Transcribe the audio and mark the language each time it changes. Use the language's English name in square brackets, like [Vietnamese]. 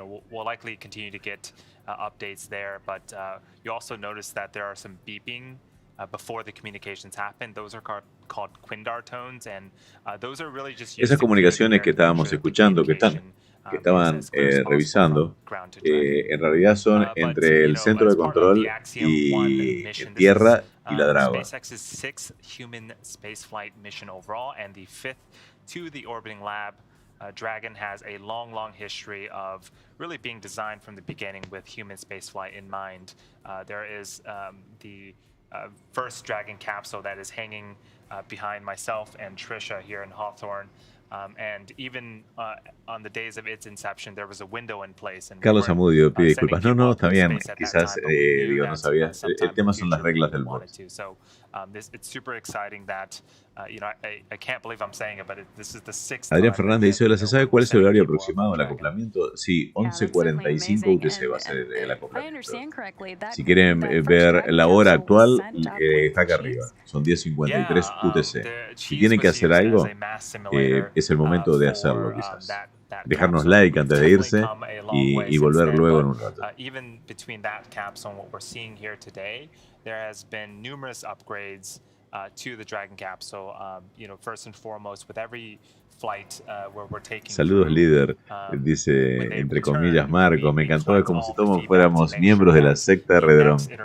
[English] We'll likely continue to get updates there, but you also notice that there are some beeping before the communications happen. Those are called Quindar tones, and those are really just [Spanish] esas comunicaciones que estábamos escuchando, que estaban revisando, en realidad son entre el centro de control y tierra y la Dragua. [English] SpaceX's 6th human spaceflight mission overall, and the 5th to the orbiting lab. Dragon has a long history of really being designed from the beginning with human spaceflight in mind. There is the first Dragon capsule that is hanging behind myself and Trisha here in Hawthorne. And even on the days of its inception, there was a window in place. [Spanish] Carlos Amudio pide disculpas. No, está bien. Quizás, no sabía. El tema son las reglas del bot. [English] So it's super exciting that, I can't believe I'm saying it, but this is the 6th. [Spanish] Adrián Fernández dice, ¿se sabe cuál es el horario aproximado del acoplamiento? Sí, 11:45 UTC va a ser el acoplamiento. Si quieren ver la hora actual, está acá arriba. Son 10:53 UTC. Si tienen que hacer algo, es el momento de hacerlo, quizás. Dejarnos like antes de irse y volver luego en un rato. [English] Even between that capsule and what we're seeing here today, there has been numerous upgrades to the Dragon capsule. First and foremost, with every flight where we're taking. [Spanish] Saludos, líder, dice entre comillas Marco. Me encantó, es como si todos fuéramos miembros de la secta Redron.